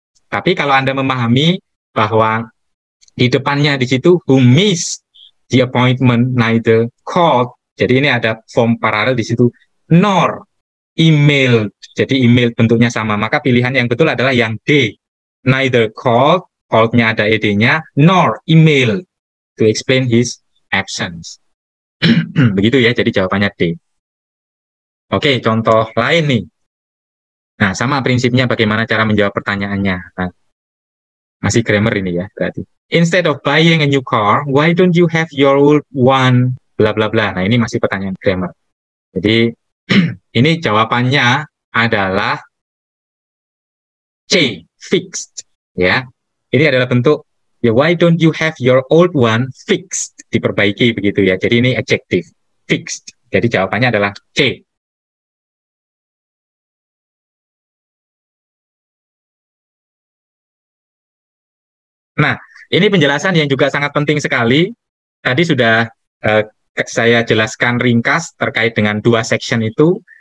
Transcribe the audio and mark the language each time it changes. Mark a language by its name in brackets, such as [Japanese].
[Indonesian] Tapi kalau Anda memahami bahwa di depannya di situ [English] who missed the appointment neither called. [Indonesian] Jadi ini ada form paralel di situ [English] nor email. [Indonesian] Jadi email bentuknya sama. Maka pilihan yang betul adalah yang D. [English] Neither called, [Indonesian] called-nya ada ed-nya, [English] nor email to explain his absence. [Indonesian] Begitu ya. Jadi jawabannya D. Oke, contoh lain nih. Nah, sama prinsipnya bagaimana cara menjawab pertanyaannya. Nah, masih grammar ini ya berarti. [English] Instead of buying a new car, why don't you have your old one? Bla bla bla. [Indonesian] Nah, ini masih pertanyaan grammar. Jadi ini jawabannya adalah C, fixed. Ya, ini adalah bentuk Ya, [English] why don't you have your old one fixed? [Indonesian] Diperbaiki begitu ya. Jadi ini adjective, fixed. Jadi jawabannya adalah C. Nah, ini penjelasan yang juga sangat penting sekali. Tadi sudah saya jelaskan ringkas terkait dengan dua section itu.